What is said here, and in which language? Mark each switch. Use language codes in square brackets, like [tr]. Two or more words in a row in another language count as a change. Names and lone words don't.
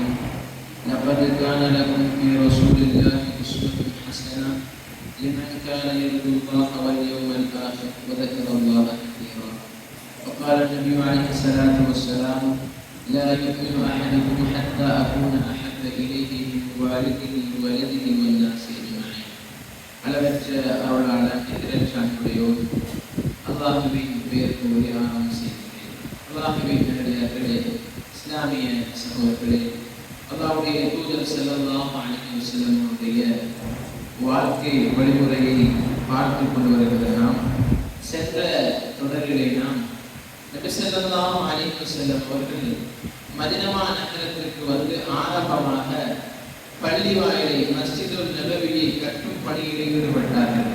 [ar] لقد كان لكم في رسول الله أسوة حسنة لمن كان يرجو الله واليوم الآخر وذكر الله كثيرا. وقال النبي عليه الصلاة والسلام: لا يؤمن أحدكم حتى أكون أحب إليه من والده وولده والناس أجمعين. [ta] அளவற்ற அருளாளன் எதிரச்சான்றுடையோர் அல்லாஹுவின் பெயர் கூறி ஆரம்பம் செய்கிறேன். அல்லாஹுவின் நல்லடியார்களே, இஸ்லாமிய சகோதரர்களே, அல்லாஹ்வுடைய தூதர் [ar] صلى الله عليه وسلم [ta] அவருடைய வாழ்க்கை வழிமுறையை பார்த்து கொண்டு வருகிற நாம் சென்ற தொடரிலே நாம் நபி [ar] صلى الله عليه وسلم [ta] அவர்கள் மதீனா நகரத்திற்கு வந்து ஆரம்பமாக பள்ளி வாயிலை மஸ்ஜிதுல் நபவியை கட்டும் பணியில் ஈடுபட்டார்கள்.